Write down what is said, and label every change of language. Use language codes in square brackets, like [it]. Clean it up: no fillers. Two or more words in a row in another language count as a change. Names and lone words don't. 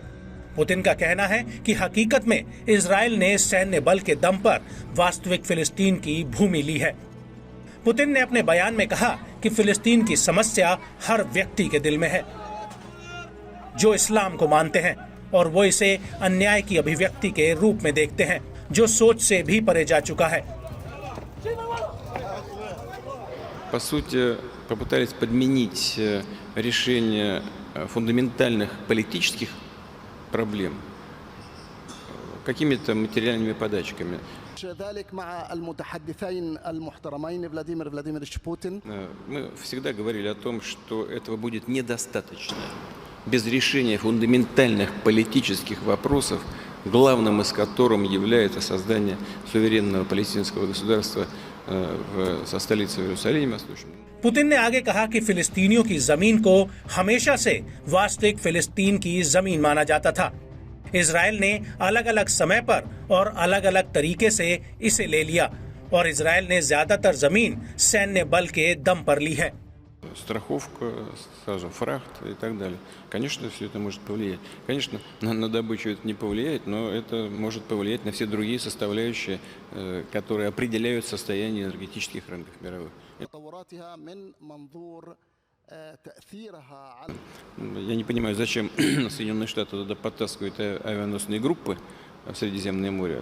[hi] पुतिन का कहना है कि हकीकत में इजराइल ने सैन्य बल के दम पर वास्तविक फिलिस्तीन की भूमि ली है। पुतिन ने अपने बयान में कहा कि फिलिस्तीन की समस्या हर व्यक्ति के दिल में है जो इस्लाम को मानते हैं, और वो इसे अन्याय की अभिव्यक्ति के रूप में देखते हैं जो सोच से भी परे जा चुका है। [ru] По сути, попытались подменить решение фундаментальных политических проблем какими-то материальными подачками. Мы всегда говорили о том, что этого будет недостаточно. Без решения фундаментальных политических вопросов, главным из которых является создание суверенного палестинского государства со столицей в Иерусалиме. [hi] पुतिन ने आगे कहा कि फिलिस्तीनियों की जमीन को हमेशा से वास्तविक फिलिस्तीन की जमीन माना जाता था। इजराइल ने अलग अलग समय पर और अलग अलग तरीके से इसे ले लिया, और इजराइल ने ज्यादातर जमीन सैन्य बल के दम पर ली है। [ru] Страховка, сразу фрахт и так далее. Конечно, все это может повлиять. Конечно, на добычу это не повлияет, но это может повлиять на все другие составляющие, которые определяют состояние энергетических рынков мировых. Я не понимаю, зачем Соединенные Штаты туда подтаскивают авианосные группы в Средиземное море.